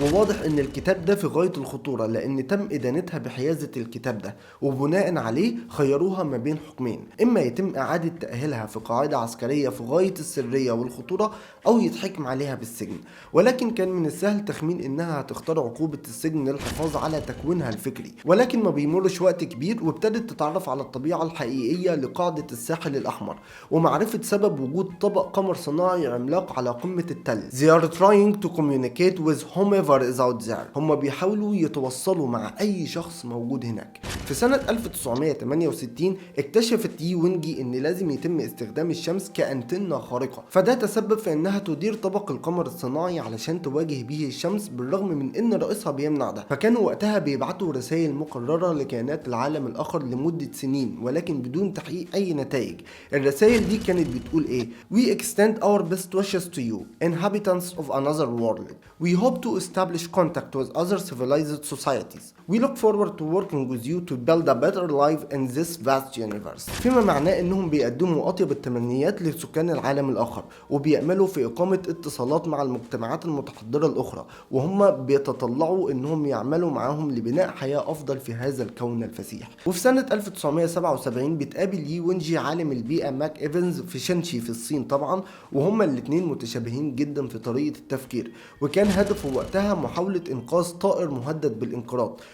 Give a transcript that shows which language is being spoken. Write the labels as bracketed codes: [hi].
[ar] وواضح ان الكتاب ده في غاية الخطورة لان تم ادانتها بحيازة الكتاب ده، وبناء عليه خيروها ما بين حكمين: اما يتم اعادة تأهيلها في قاعدة عسكرية في غاية السرية والخطورة، او يتحكم عليها بالسجن. ولكن كان من السهل تخمين انها هتختار عقوبة السجن للحفاظ على تكوينها الفكري. ولكن ما بيمرش وقت كبير وابتدت تتعرف على الطبيعة الحقيقية لقاعدة الساحل الاحمر، ومعرفة سبب وجود طبق قمر صناعي عملاق على قمة التل. [en] They are trying to communicate with whomever is out there. [ar] هم بيحاولوا يتوصلوا مع اي شخص موجود هناك. في سنة 1968 اكتشفت يي ونجي ان لازم يتم استخدام الشمس كأنتنة خارقة، فده تسبب في انها تدير طبق القمر الصناعي علشان تواجه به الشمس، بالرغم من ان رئيسها بيمنع ده. فكانوا وقتها بيبعتوا رسائل مقررة لكائنات العالم الاخر لمدة سنين ولكن بدون تحقيق اي نتائج. الرسائل دي كانت بتقول ايه: [en] We extend our best wishes to you, inhabitants of another world. We hope to establish contact with other civilized societies. We look forward to working with you to build a better life in this vast universe. [ar] فيما معناه انهم بيقدموا اطيب التمنيات لسكان العالم الاخر، وبيأملوا في اقامة اتصالات مع المجتمعات المتحضرة الاخرى، وهم بيتطلعوا انهم يعملوا معاهم لبناء حياة افضل في هذا الكون الفسيح. وفي سنة 1977 بتقابل يي ونجي عالم البيئة ماك ايفنز في شنشي في الصين طبعا، وهما الاتنين متشابهين جدا في طريقة التفكير، وكان هدفه وقتها محاولة انقاذ طائر مهدد بالانقراض.